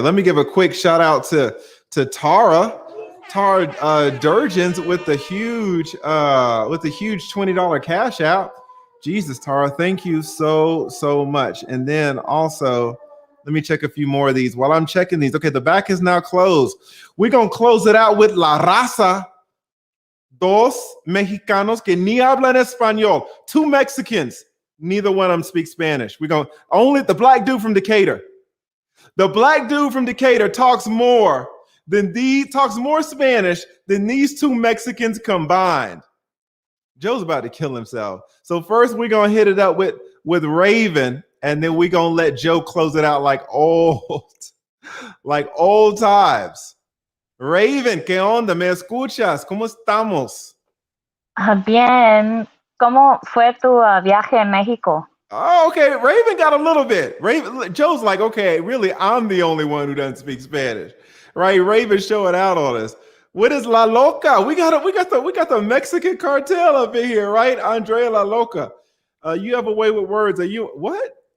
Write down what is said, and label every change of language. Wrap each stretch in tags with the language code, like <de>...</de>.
<en>Let me give a quick shout out to Tara Durgens with the huge $20 cash out. Jesus, Tara, thank you so much. And then also, let me check a few more of these. While I'm checking these, okay, the back is now closed. We're going to close it out with La Raza.</en> <es>Dos Mexicanos que ni hablan español.</es> <en>Two Mexicans. Neither one of them speak Spanish. We're going only the black dude from Decatur. The black dude from Decatur talks more Spanish than these two Mexicans combined. Joe's about to kill himself. So first we're going to hit it up with Raven, and then we're going to let Joe close it out like old times.</en> <es>Raven, ¿qué onda? ¿Me escuchas? ¿Cómo estamos? Bien. ¿Cómo fue tu viaje en México?</es> <en>Oh, okay. Raven got a little bit. Joe's like, okay, really, I'm the only one who doesn't speak Spanish, right? Raven showing out on us. What is La Loca? We got the Mexican cartel up in here, right? Andrea La Loca. You have a way with words. Are you what?</en>